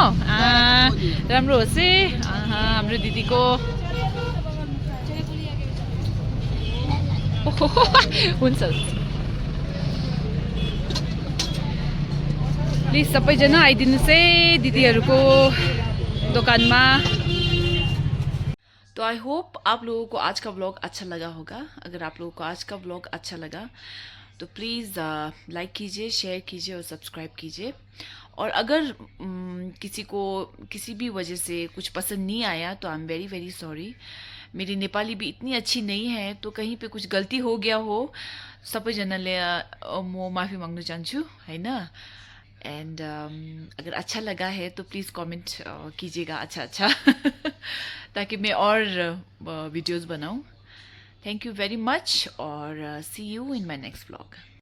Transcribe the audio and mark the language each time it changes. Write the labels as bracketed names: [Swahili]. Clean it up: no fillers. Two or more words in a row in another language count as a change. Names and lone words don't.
[Nepali] राम्रो होस् है हाम्रो दिदीको। हुन्छ, प्लिज सबैजना आइदिनुहोस् है दिदीहरूको दोकानमा। [Hindi] तो [English] I hope [Hindi] आप लोगों को आज का व्लॉग अच्छा लगा होगा। अगर आप लोगों को आज का व्लॉग अच्छा लगा तो प्लीज़ लाइक कीजिए, शेयर कीजिए और सब्सक्राइब कीजिए। और अगर किसी को किसी भी वजह से कुछ पसंद नहीं आया तो [English] I am very very sorry. [Hindi] मेरी नेपाली भी इतनी अच्छी नहीं है, तो कहीं पे कुछ गलती हो गया हो, [Nepali] सबैजनाले म माफी माग्न चाहन्छु, हैन। [Hindi] एंड अगर अच्छा लगा है तो प्लीज़ कमेंट कीजिएगा अच्छा ताकि मैं और वीडियोस बनाऊं। [English] thank you very much और see you in my next vlog.